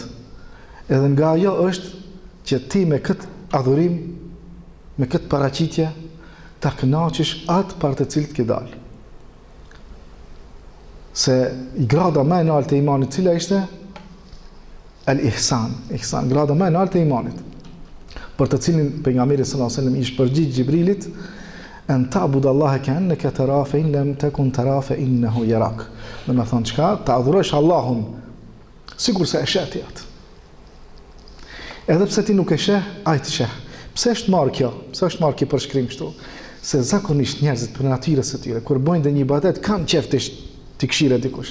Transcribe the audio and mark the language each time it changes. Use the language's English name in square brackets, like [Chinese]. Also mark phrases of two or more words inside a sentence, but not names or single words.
[Albanian] Edhe nga ajo është që ti me këtë adhurim, me këtë paraqitje, ta kënaqësh atë për të cilët ke dalë. Se grada më e lartë e imanit cila ishte al-ihsan, grada më e lartë e imanit. Për të cilin pejgamberi [Arabic] صلى الله عليه وسلم [Albanian] i shpërgjigj Xhibrilit, [Arabic] أن تعبد الله كأنك تراه فإن لم تكن تراه فإنه يراك. [Albanian] Do të thonë çka? Ta adhurosh Allahun sikur se e sheh ti atë. Edhe pse ti nuk e sheh, ai të sheh. Pse është marrë kjo? Pse është marrë kjo përshkrim kështu? Se zakonisht njerëzit për natyrës së tyre kur bojnë një ibadet kanë qejf të këshire dikush.